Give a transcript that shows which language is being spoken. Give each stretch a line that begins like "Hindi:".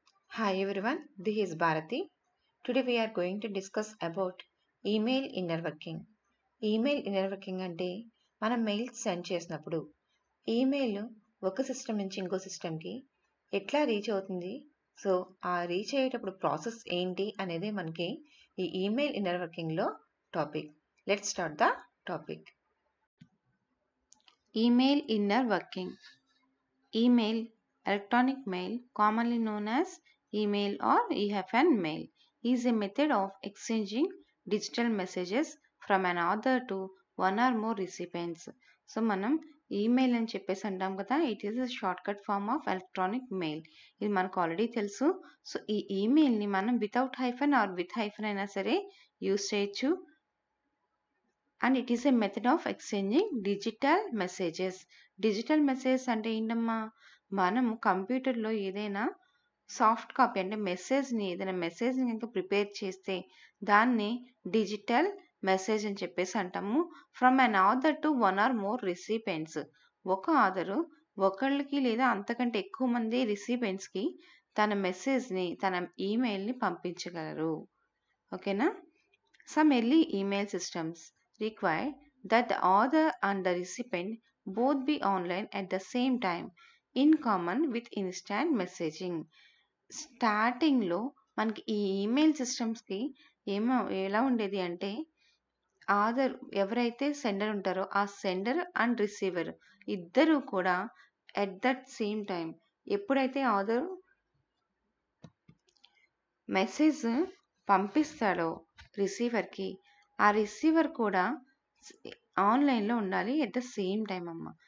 English: Hi everyone, this is Bharati. Today we are going to discuss about email inner working.
Telugu: Email inner working అంటే మనం mails send చేసినప్పుడు email ఒక system నుంచి ఇంకో సిస్టమ్కి ఎట్లా రీచ్ అవుతుంది, సో ఆ రీచ్ అయ్యేటప్పుడు ప్రాసెస్ ఏంటి అనేది మనకి ఈ email inner వర్కింగ్లో topic.
English: Let's start the topic. Email inner working. Email, electronic mail, commonly known as email or EFN mail, is a method of exchanging digital messages from an author to one or more recipients.
Telugu: So మనం email అని చెప్పేసి అంటాం కదా,
English: It is a short cut form of electronic mail.
Telugu: ఇది మనకు already తెలుసు. So ఈ ఈమెయిల్ని మనం without hyphen are with hyphen అయినా సరే యూస్ చేయొచ్చు.
English: And it is a method of exchanging digital messages.
Telugu: Digital messages అంటే ఏంటమ్మా, మనం కంప్యూటర్లో ఏదైనా సాఫ్ట్ కాపీ అంటే ఏదైనా మెసేజ్ని కనుక ప్రిపేర్ చేస్తే దాన్ని డిజిటల్ మెసేజ్ అని చెప్పేసి అంటాము.
English: From an author to one or more recipients.
Telugu: ఒక ఆథరు ఒకళ్ళకి లేదా అంతకంటే ఎక్కువ మంది రిసిపియెంట్స్కి తన మెసేజ్ని, తన ఈమెయిల్ని పంపించగలరు. ఓకేనా?
English: Some early email systems require that the author and the recipient both be online at the same time, in common with instant messaging.
Telugu: స్టార్టింగ్లో మనకి ఈ ఈమెయిల్ సిస్టమ్స్కి ఎలా ఉండేది అంటే, ఆథర్ ఎవరైతే సెండర్ ఉంటారో ఆ సెండర్ అండ్ రిసీవర్ ఇద్దరు కూడా
English: at that same time,
Telugu: ఎప్పుడైతే ఆథర్ మెసేజ్ పంపిస్తాడో రిసీవర్కి, ఆ రిసీవర్ కూడా ఆన్లైన్లో ఉండాలి
English: at the same time
Telugu: అమ్మ.